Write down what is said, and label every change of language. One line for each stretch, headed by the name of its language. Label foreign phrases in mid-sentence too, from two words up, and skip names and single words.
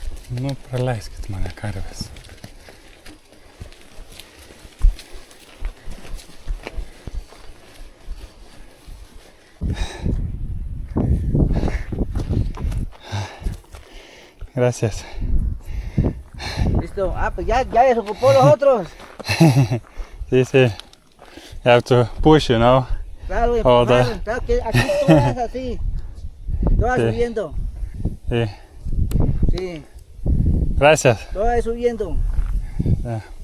Lithuanian: Nu, praleiskit mane, karvės.
Spanish: Gracias. Listo. Ah, pues ya desocupó los otros. Sí, sí.
English: You have to push, you know.
Spanish: Claro, Oh, claro, que aquí todas así. Todas Sí. subiendo. Sí. Sí, Gracias. todas subiendo. Ja.